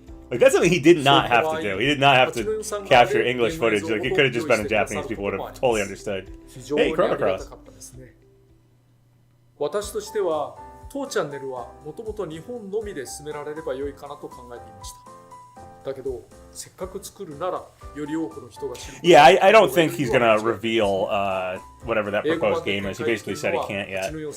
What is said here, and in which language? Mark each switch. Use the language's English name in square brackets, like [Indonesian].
[English] Like, that's something he did not have to do. He did not have to capture English footage. Like, it could have just been in Japanese. People would have totally understood. Hey, Chrono Cross. [Japanese] 私としては当チャンネルはもともと日本のみで進められれば良いかなと考えていました。だけどせっかく作るならより多くの人が知る。 [English] Yeah, I don't think he's gonna reveal whatever that proposed game is. He basically said he can't yet.